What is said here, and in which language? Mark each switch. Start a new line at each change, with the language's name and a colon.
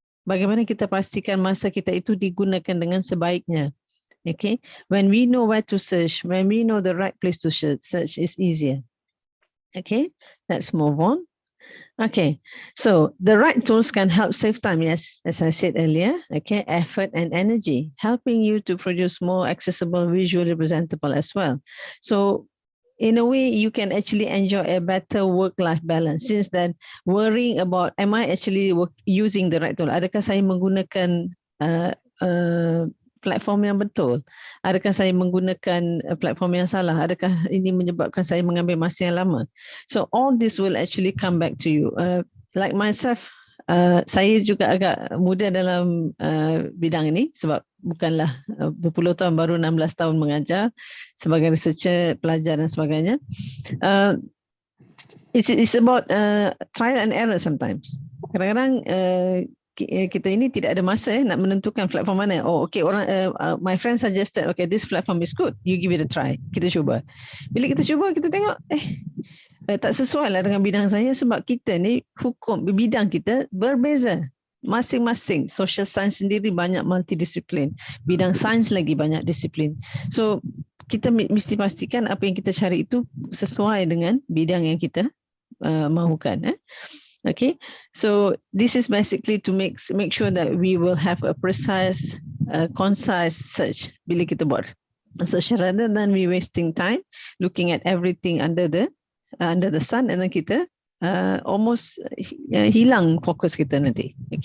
Malay: Bagaimana kita pastikan masa kita itu digunakan dengan sebaiknya?
English: Okay, when we know where to search, when we know the right place to search is easier. Okay, let's move on. Okay, so the right tools can help save time, yes, as I said earlier, okay, effort and energy, helping you to produce more accessible, visually presentable as well. So in a way, you can actually enjoy a better work-life balance, since that worrying about, am I actually using the right tool?
Malay: Adakah saya menggunakan platform yang betul? Adakah saya menggunakan platform yang salah? Adakah ini menyebabkan saya mengambil masa yang lama?
English: So all this will actually come back to you. Like myself,
Malay: saya juga agak muda dalam bidang ini sebab bukanlah berpuluh tahun, baru 16 tahun mengajar sebagai researcher, pelajar dan sebagainya.
English: It's about trial and error sometimes.
Malay: Kadang-kadang kita ini tidak ada masa nak menentukan platform mana.
English: Oh, okay, my friend suggested, okay, this platform is good. You give it a try.
Malay: Kita cuba. Bila kita cuba, kita tengok, tak sesuai lah dengan bidang saya sebab kita ni hukum bidang kita berbeza. Masing-masing social science sendiri banyak multidisiplin, bidang sains lagi banyak disiplin. So kita mesti pastikan apa yang kita cari itu sesuai dengan bidang yang kita mahukan.
English: Okay, so this is basically to make sure that we will have a precise, concise search
Malay: bila kita buat search,
English: rather than we wasting time looking at everything under the sun, and then
Malay: kita almost hilang fokus kita nanti.